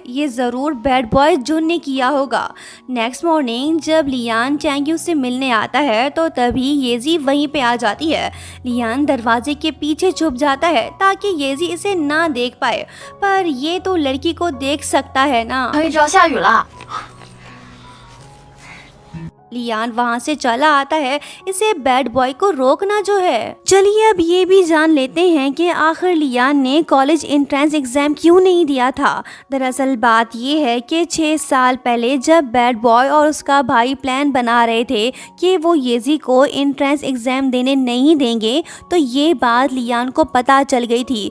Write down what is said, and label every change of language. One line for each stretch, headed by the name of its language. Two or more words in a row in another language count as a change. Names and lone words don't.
Hindi: ये जरूर
English: bad boy
Hindi: जुन ने किया होगा।
English: next morning
Hindi: जब लियान चैंगयू से मिलने आता है तो तभी येजी वहीं पे आ जाती है। लियान दरवाजे के पीछे छुप जाता है ताकि येजी इसे ना देख पाए, पर ये तो लड़की को देख सकता है ना।
Chinese: 可以知道下雨了。
Hindi: लियान वहाँ से चला आता है, इसे
English: bad boy
Hindi: को रोकना जो है। चलिए अब ये भी जान लेते हैं कि आखिर लियान ने
English: college entrance exam
Hindi: क्यों नहीं दिया था। दरअसल बात ये है कि 6 साल पहले जब
English: bad boy
Hindi: और उसका भाई प्लान बना रहे थे कि वो येजी को
English: entrance exam
Hindi: देने नहीं देंगे, तो ये बात लियान को पता चल गई थी।